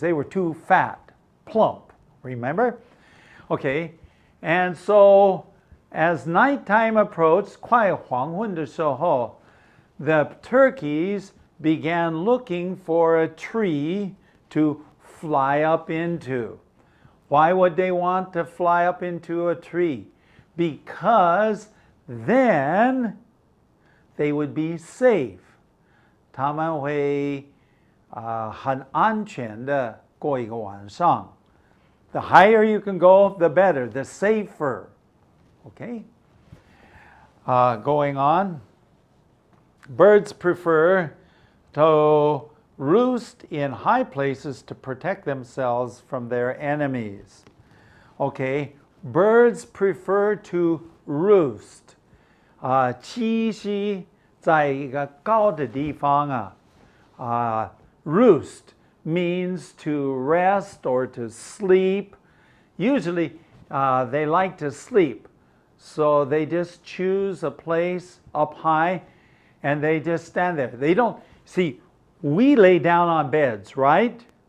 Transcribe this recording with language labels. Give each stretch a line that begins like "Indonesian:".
English: They were too fat, plump, remember? Okay, and so as nighttime approached,
Chinese: 快黄昏的时候,
English: the turkeys began looking for a tree to fly up into. Why would they want to fly up into a tree? Because then they would be safe.
Chinese: 他们会很安全的过一个晚上.
English: The higher you can go, the better, the safer. Okay? Going on. Birds prefer to roost in high places to protect themselves from their enemies. Okay? Birds prefer to roost.
Chinese: 栖息在一个高的地方啊.
English: Roost means to rest or to sleep. Usually they like to sleep. So they just choose a place up high and they just stand there. They don't, see, we lay down on beds, right?